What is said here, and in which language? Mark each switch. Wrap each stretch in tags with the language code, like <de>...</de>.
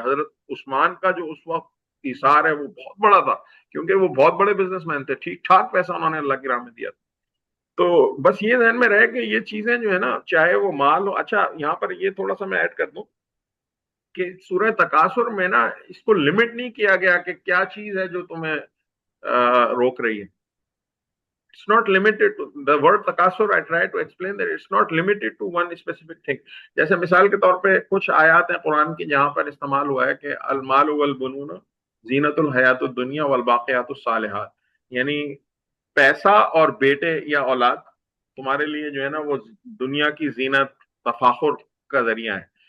<ur>حضرت عثمان کا جو اس وقت ایثار ہے وہ بہت بڑا تھا, کیونکہ وہ بہت بڑے بزنس مین تھے, ٹھیک ٹھاک پیسہ انہوں نے اللہ کی راہ میں دیا تھا. تو بس یہ ذہن میں رہے کہ یہ چیزیں جو ہے نا, چاہے وہ مال ہو. اچھا یہاں پر یہ تھوڑا سا میں ایڈ کر دوں کہ سورہ تکاثر میں نا اس کو لمٹ نہیں کیا گیا کہ کیا چیز ہے جو تمہیں روک رہی ہے.</ur> <en>It's not limited to the word takasur. I try to explain that it's not limited to one specific thing.</en> <ur>جیسے مثال کے طور پہ کچھ آیات ہیں قرآن کی جہاں پر استعمال ہوا ہے کہ</ur> <ar>المال والبنون زینت الحیات الدنیا والباقیات الصالحات,</ar> <ur>یعنی پیسہ اور بیٹے یا اولاد تمہارے لیے جو ہے نا وہ دنیا کی زینت تفاخر کا ذریعہ ہے.</ur>